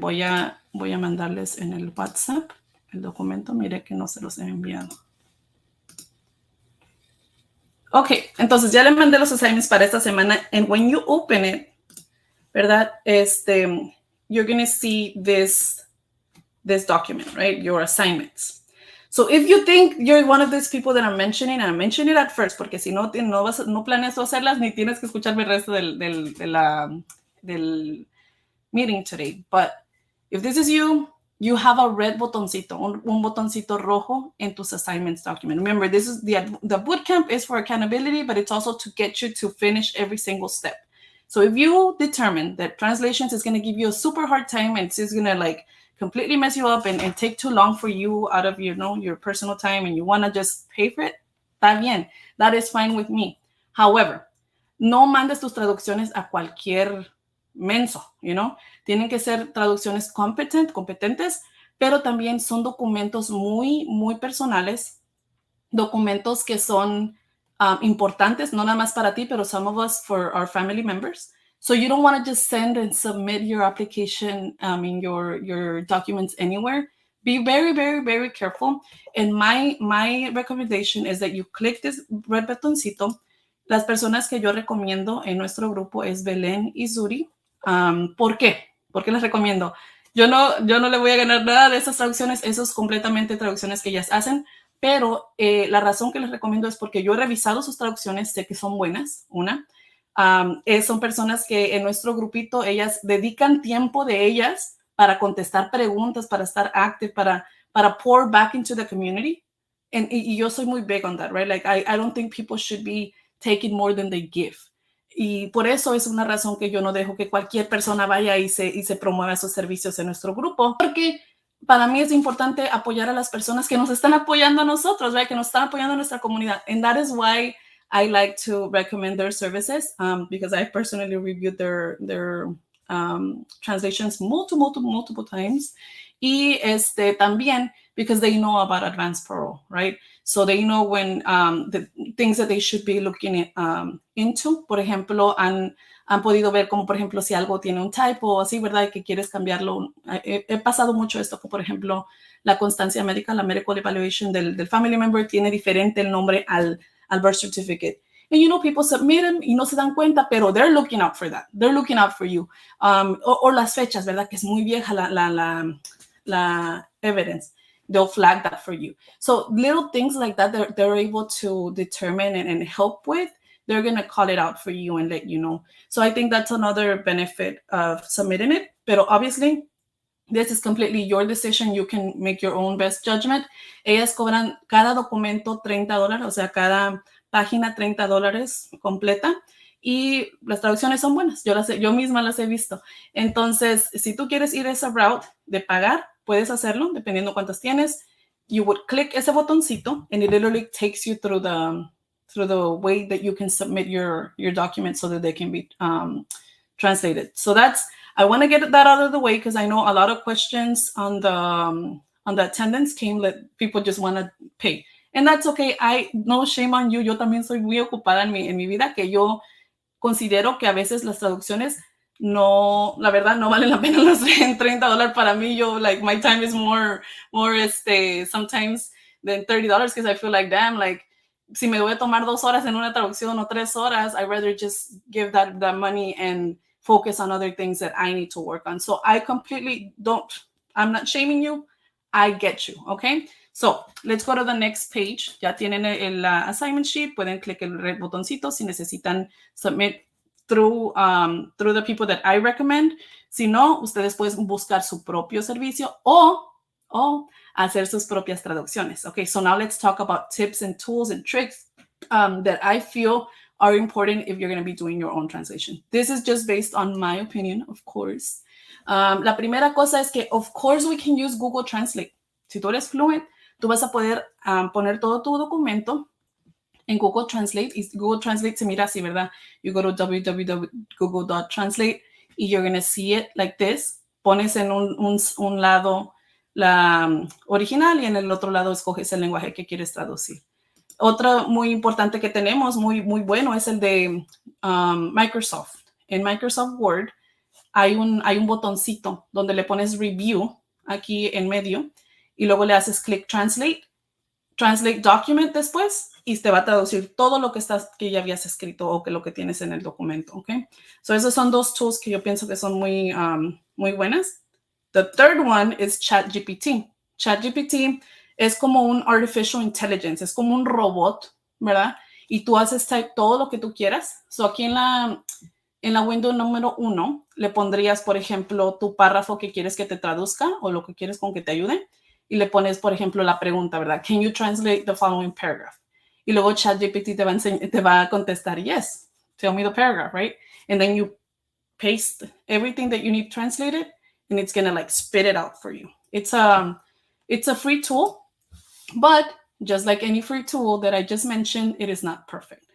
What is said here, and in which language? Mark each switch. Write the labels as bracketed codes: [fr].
[es] Voy a mandarles en el WhatsApp el documento. Mire que no se los he enviado. Ok, entonces ya le mandé los assignments para esta semana. [en] And when you open it, [es] ¿verdad? [en] You're going to see this document, right? Your assignments. So if you think you're one of these people that I'm mentioning, and I mention it at first, [es] porque si no planeas hacerlas, ni tienes que escucharme el resto de la [en] del meeting today. But if this is you, you have a red botoncito, [es] un botoncito rojo en tus [en] assignments document. Remember, this is the bootcamp is for accountability, but it's also to get you to finish every single step. So if you determine that translations is going to give you a super hard time and it's just going to like completely mess you up and take too long for you out of your personal time and you want to just pay for it, [es] está bien. [en] That is fine with me. [es] However, no mandes tus traducciones a cualquier menso, Tienen que ser traducciones competentes, pero también son documentos muy, muy personales, documentos que son importantes, no nada más para ti, pero [en] some of us for our family members. So you don't want to just send and submit your application, your documents anywhere. Be very, very, very careful. And my recommendation is that you click this red botoncito. [es] Las personas que yo recomiendo en nuestro grupo es Belén y Zuri. ¿Por qué? ¿Por qué les recomiendo? Yo no le voy a ganar nada de esas traducciones. Eso es completamente traducciones que ellas hacen. Pero la razón que les recomiendo es porque yo he revisado sus traducciones, sé que son buenas, son personas que en nuestro grupito, ellas dedican tiempo de ellas para contestar preguntas, para estar active, para [en] pour back into the community. [es] Y yo soy muy [en] big on that, right? Like, I don't think people should be taking more than they give. [es] Y por eso es una razón que yo no dejo que cualquier persona vaya y se promueva esos servicios en nuestro grupo, porque para mí es importante apoyar a las personas que nos están apoyando a nosotros, right? Que nos están apoyando a nuestra comunidad. [en] And that is why I like to recommend their services, because I personally reviewed their translations multiple times. [es] Y también [en] because they know about Advance Parole, right? So they know when the things that they should be looking into. [es] Por ejemplo, han podido ver como, por ejemplo, si algo tiene un typo o así, ¿verdad? Y que quieres cambiarlo. He pasado mucho esto, como por ejemplo, la constancia médica, la [en] medical evaluation [es] del [en] family member [es] tiene diferente el nombre al [en] birth certificate. And people submit them [es] y no se dan cuenta, pero [en] they're looking out for that. They're looking out for you. [es] O las fechas, ¿verdad? Que es muy vieja la evidence. [en] They'll flag that for you. So little things like that, they're able to determine and help with. They're going to call it out for you and let you know. So I think that's another benefit of submitting it. Pero obviously, this is completely your decision. You can make your own best judgment. [es] Ellas cobran cada documento $30, o sea, cada página $30 completa. Y las traducciones son buenas. Yo misma las he visto. Entonces, si tú quieres ir esa route de pagar, puedes hacerlo, dependiendo cuántas tienes. [en] You would click [es] ese botoncito, [en] and it literally takes you through the way that you can submit your documents so that they can be translated. So I want to get that out of the way because I know a lot of questions on the attendance came that people just want to pay. And that's okay. No shame on you. [es] Yo también soy muy ocupada en mi vida, que yo considero que a veces las traducciones la verdad no valen la pena los $30 para mí. [en] Yo, like, my time is more sometimes than $30 because I feel like, damn, like, [es] si me voy a tomar 2 horas en una traducción o 3 horas, [en] I'd rather just give that money and focus on other things that I need to work on. So I completely I'm not shaming you. I get you, okay? So let's go to the next page. [es] Ya tienen el assignment sheet. Pueden clic el red botoncito si necesitan [en] submit through the people that I recommend. [es] Si no, ustedes pueden buscar su propio servicio o hacer sus propias traducciones. [en] Okay, so now let's talk about tips and tools and tricks that I feel are important if you're going to be doing your own translation. This is just based on my opinion, of course. [es] La primera cosa es que, [en] of course, we can use Google Translate. [es] Si tú eres fluent, tú vas a poder poner todo tu documento en Google Translate. Y Google Translate se mira así, ¿verdad? [en] You go to www.google.translate y you're going to see it like this. [es] Pones en un lado la original y en el otro lado escoges el lenguaje que quieres traducir. Otro muy importante que tenemos, muy, muy bueno, es el de Microsoft. En Microsoft Word hay un botoncito donde le pones Review aquí en medio y luego le haces click Translate Document después y te va a traducir todo lo que ya habías escrito o lo que tienes en el documento, ¿ok? So esos son 2 tools que yo pienso que son muy, muy buenas. [en] The third one is ChatGPT. [es] ChatGPT es como un artificial intelligence, es como un robot, ¿verdad? Y tú haces type todo lo que tú quieras. So aquí en en la window número 1 le pondrías, por ejemplo, tu párrafo que quieres que te traduzca o lo que quieres con que te ayude y le pones, por ejemplo, la pregunta, ¿verdad? [en] Can you translate the following paragraph? [es] Y luego ChatGPT te va a contestar, [en] yes, tell me the paragraph, right? And then you paste everything that you need translated and it's gonna like spit it out for you. It's a free tool, but just like any free tool that I just mentioned, it is not perfect.